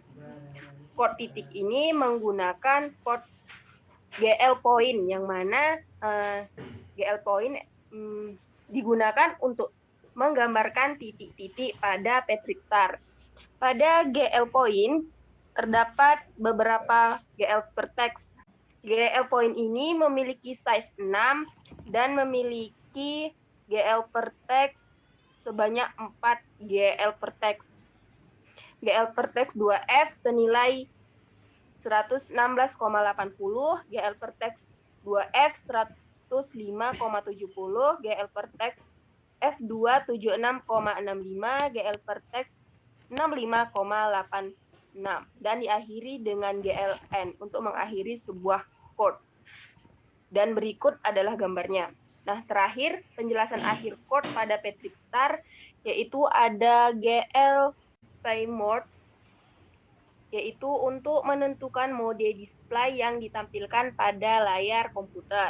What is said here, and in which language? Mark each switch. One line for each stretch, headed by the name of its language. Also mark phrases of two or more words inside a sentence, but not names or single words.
Indonesian: Chord titik ini menggunakan chord GL point, yang mana GL point digunakan untuk menggambarkan titik-titik pada Patrick Star. Pada GL point terdapat beberapa GL vertex. GL point ini memiliki size 6 dan memiliki GL vertex sebanyak 4 GL vertex. GL vertex 2F senilai 116,80, GL vertex 2F 105,70, GL vertex F2 76,65, GL vertex 65,86, dan diakhiri dengan GLN untuk mengakhiri sebuah chord. Dan berikut adalah gambarnya. Nah, terakhir penjelasan akhir chord pada Patrick Star yaitu ada
English: GL display mode,
Indonesian: yaitu untuk menentukan mode display yang ditampilkan pada layar komputer.